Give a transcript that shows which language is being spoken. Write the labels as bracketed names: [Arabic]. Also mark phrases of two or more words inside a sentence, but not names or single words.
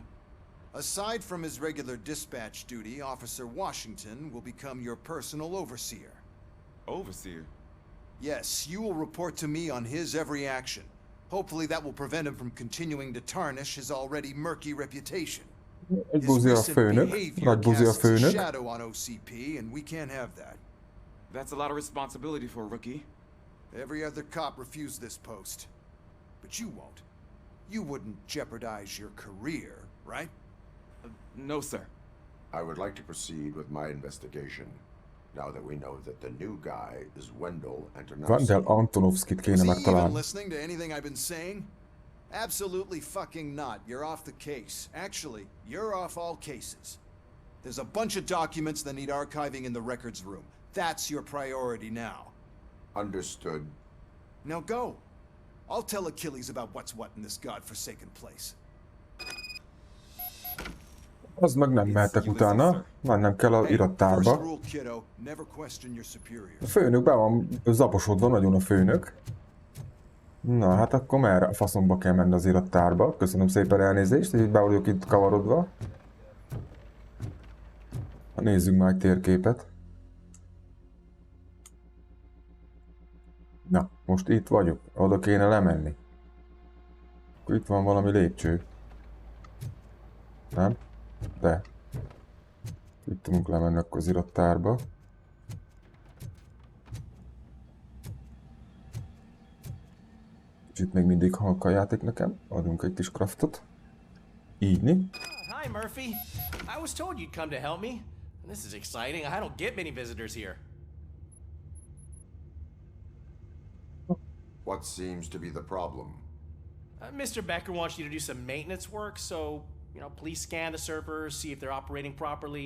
[English] Aside from his regular dispatch duty, Officer Washington will become your personal overseer. Overseer? Yes, you will report to me on his every action. Hopefully that will prevent him from continuing to tarnish his already murky reputation. [Hungarian] Egy [English] His [Hungarian] buzi a [English] recent [Hungarian] főnök, [English] behavior [Hungarian] nagy buzi a [English] casts a [Hungarian] főnök. [English] shadow on OCP, and we can't have that. That's a lot of responsibility for a rookie. Every other cop refused this post. But you won't. You wouldn't jeopardize your career, right? No, sir. I would like to proceed with my investigation, now that we know that the new guy is Wendell Wendell Antonovsky. [Hungarian] Antonovskit kéne [English] Was he even [Hungarian] megtalálni. [English] listening to anything I've been saying? Absolutely fucking not. You're off the case. Actually, you're off all cases. There's a bunch of documents that need archiving in the records room. That's your priority now. Understood. Now go. I'll tell Achilles about what's what in this godforsaken place. [Hungarian] Az meg nem mehetek utána, mennem kell az [English] First [Hungarian] irattárba. [English] rule, kiddo, never question your superiors. [Hungarian] A főnök be van zaposodva, nagyon a főnök. Na, hát akkor merre a faszomba kell menni az irattárba. Köszönöm szépen elnézést, hogy be vagyok itt kavarodva. Nézzünk már egy térképet. Na, most itt vagyok. Oda kéne lemenni. Akkor itt van valami lépcső. Nem? De. Itt tudunk lemenni akkor az irattárba. Kicsit még mindig halk a játék nekem. Adunk egy kis craftot. Ígyni. [English] Hi, Murphy. I was told you'd come to help me. This is exciting. I don't get many visitors here. What seems to be the problem? Mr. Becker wants you to do some maintenance work, so, please scan the servers, see if they're operating properly.